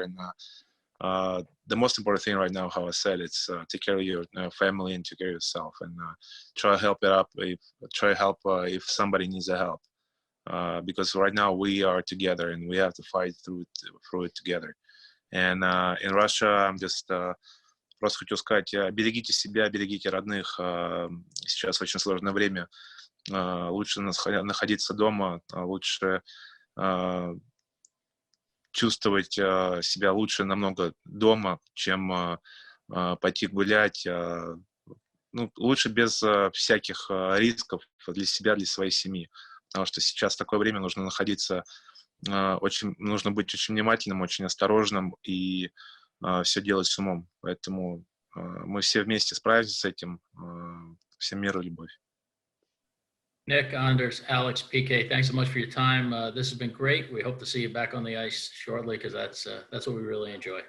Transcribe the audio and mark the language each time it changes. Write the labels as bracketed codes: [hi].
[en] And the most important thing right now, how I said, it's take care of your family and take care of yourself, and try to help if somebody needs a help, because right now we are together and we have to fight through it together. And in Russia, I'm just [ru] просто хотел сказать, берегите себя, берегите родных. Сейчас очень сложное время. Лучше находиться дома, лучше чувствовать себя лучше намного дома, чем пойти гулять. Лучше без всяких рисков для себя, для своей семьи. Потому что сейчас такое время, нужно быть очень внимательным, очень осторожным и все делать с умом. Поэтому мы все вместе справимся с этим. Всем мира и любовь. [en] Nick, Anders, Alex, PK, thanks so much for your time. This has been great. We hope to see you back on the ice shortly, because that's what we really enjoy.